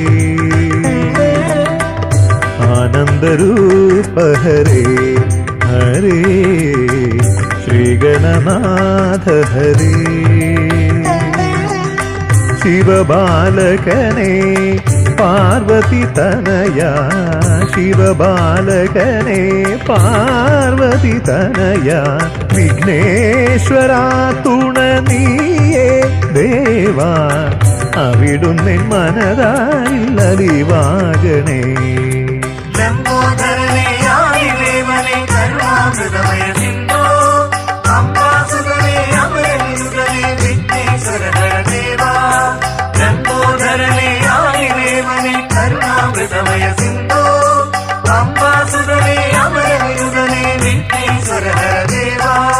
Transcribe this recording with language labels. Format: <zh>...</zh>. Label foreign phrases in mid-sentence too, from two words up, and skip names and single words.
<sa>आनंदरूप हरे हरे श्री गणनाथ हरे. शिव बालकने पार्वती तनया, शिव बालकने पार्वती तनया.</sa> <ml>വിഘ്നേശ്വരാ തുണ നീയേ ദേവാ, അവിടുന്ന് മനതായില്ലലിവാകണേ. ലംബോദരനെ ആദിദേവനെ കരുണാമൃതമയ സിന്ധോ, അംബാസുതനെ അമരനുതനെ വിഘ്നേശ്വര ദേവാ. ലംബോദരനെ ആദിദേവനെ കരുണാമൃതമയ സിന്ധോ, അംബാസുതനെ അമരനുതനെ വിഘ്നേശ്വര ദേവാ.</ml>